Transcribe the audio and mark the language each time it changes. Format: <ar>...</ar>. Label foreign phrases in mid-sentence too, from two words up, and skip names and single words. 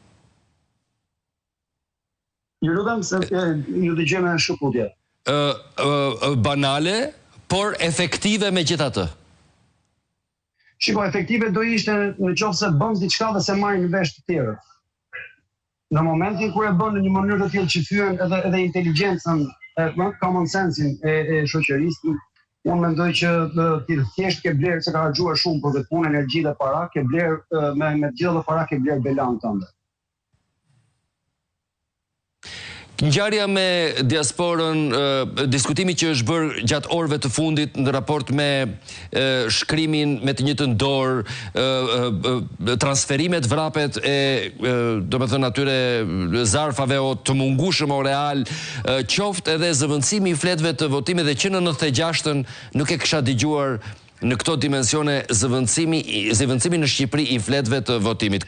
<sq>Ju lutem se ju dëgjoj me shkëputje. Banale, por efektive megjithatë. Shiko, efektive do ishte në qoftë se bën diçka dhe se marrin vesh të tjerët. Në momentin kur e bën në një mënyrë të tillë që thyen edhe inteligjencën,</sq> <en>common sense-</en> <sq>in e shoqërisë, unë mendoj që thjesht ke blerë se ka harxuar shumë për vetë punë, energji dhe para, ke blerë me gjithë dhe para ke blerë belan tënde. Ngjarja me diasporën, diskutimi që është bërë gjatë orëve të fundit në raport me shkrimin me të njëjtën dorë, transferimet, vrapet e domethënë atyre zarfave o të mungueshëm o real, qoftë edhe zëvendësimi i fletëve të votimit dhe që në 96-ën nuk e kisha dëgjuar në këto dimensione zëvendësimi në Shqipëri i fletëve të votimit.</sq>